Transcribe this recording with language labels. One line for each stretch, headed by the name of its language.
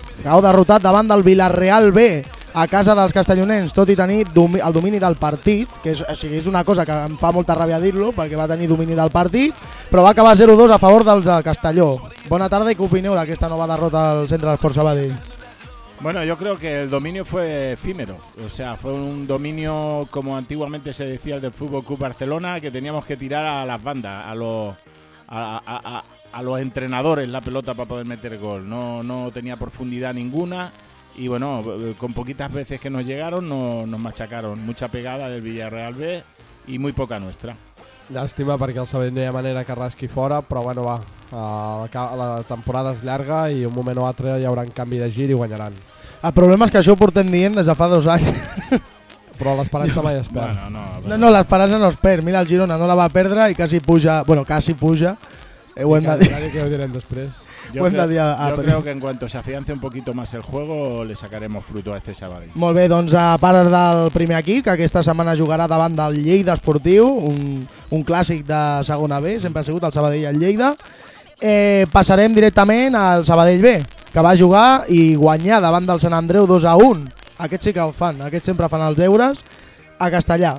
Catalan: Cau derrotat davant del Villarreal B, a casa dels castellonens, tot i tenir el domini del partit, que és, o sigui, és una cosa que em fa molta ràbia dir-lo, perquè va tenir domini del partit, però va acabar 0-2 a favor dels de Castelló. Bona tarda i què opineu d'aquesta nova derrota al Centre d'Esport Sabadell?
Spanish: Bueno, yo creo que el dominio fue efímero, o sea, fue un dominio, como antiguamente se decía, el del Fútbol Club Barcelona, que teníamos que tirar a las bandas, a los entrenadores la pelota para poder meter gol. No tenía profundidad ninguna y bueno, con poquitas veces que nos llegaron nos machacaron. Mucha pegada del Villarreal B y muy poca nuestra.
Catalan: Llàstima, perquè el Sabadell no hi ha manera que rasqui fora, però bueno, va, la temporada és llarga i un moment o altre hi haurà un canvi de gir i guanyaran. El problema és que això ho portem dient des de fa 2 anys. Però l'esperança mai es perd. Bueno, no, no, l'esperança no es perd. Mira, el Girona no la va perdre i quasi puja. Bueno, quasi puja. Ho hem de dir. Que ho direm després. Ho hem de dir.
Spanish: Yo creo que en cuanto se afiance un poquito más el juego, le sacaremos fruto a este Sabadell.
Catalan: Molt bé, doncs a part del primer equip, que aquesta setmana jugarà davant del Lleida Esportiu, un clàssic de segona B, sempre ha sigut el Sabadell i el Lleida, passarem directament al Sabadell B, que va jugar i guanyar davant del Sant Andreu 2-1. Aquests sí que ho fan, aquests sempre fan els deures a Castellà.